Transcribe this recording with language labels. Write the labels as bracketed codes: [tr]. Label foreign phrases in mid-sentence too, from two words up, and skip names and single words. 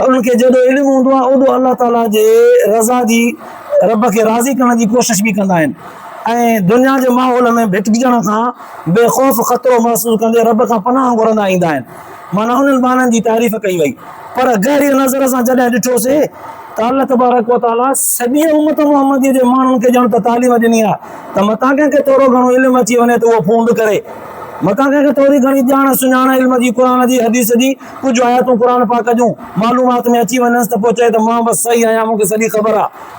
[sd] उन्हनि खे जेॾो इल्मु हूंदो आहे ओॾो अल्लाह ताला जे रज़ा जी, रब खे राज़ी करण जी कोशिशि बि कंदा आहिनि ऐं दुनिया जे माहौल में भिटिकजण खां बेख़ौफ़ ख़तरो महसूसु कंदे रब खां पनाह घुरंदा ईंदा आहिनि। माना उन्हनि बाननि जी तारीफ़ कई वई, पर गहरी नज़र सां जॾहिं ॾिठोसीं त अल्लाह [ar] تبارك وتعالى [sd] सॼी उम्मत मुहम्मदीअ जे माण्हुनि खे ॼण त तालीम ॾिनी आहे त मतां कंहिंखे थोरो घणो इल्मु अची वञे त उहो फूंड करे, मतां कंहिंखे थोरी घणी ॼाण सुञाण इल्म जी, क़ुर जी, हदीस जी, कुझु आयतूं क़ुर पाक जूं मालूमात में अची वञसि त पोइ चए त मां बसि सही आहियां, मूंखे सॼी ख़बर आहे।